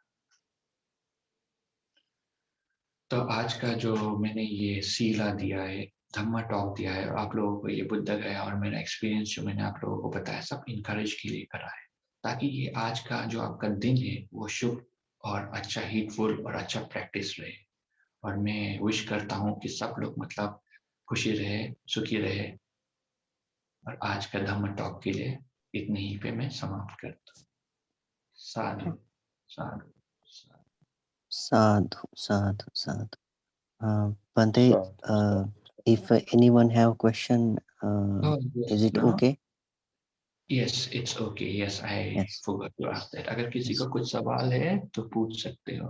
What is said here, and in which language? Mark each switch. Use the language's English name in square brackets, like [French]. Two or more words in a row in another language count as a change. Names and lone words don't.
[Hindi] तो आज का जो मैंने ये सीला दिया है, धम्मा टॉक दिया है, और आप लोगों को ये बुद्ध गया और मेरा एक्सपीरियंस जो मैंने आप लोगों को बताया, सब इनकरेज के लिए करा है, ताकि ये आज का जो आपका दिन है वो शुभ और अच्छा हीटफुल और अच्छा प्रैक्टिस रहे। और मैं विश करता हूँ कि सब लोग मतलब खुशी रहे, सुखी रहे। और आज का धम्म टॉक के लिए इतने ही पे मैं समाप्त करता हूँ। [Pali] साधु साधु साधु। Sadhu, sadhu, sadhu. Bante, साधु [English] if anyone have question, Oh, is yes. it okay? yes it's okay, yes I Yes. forgot to ask that. [Hindi] अगर किसी को कुछ सवाल है तो पूछ सकते हो।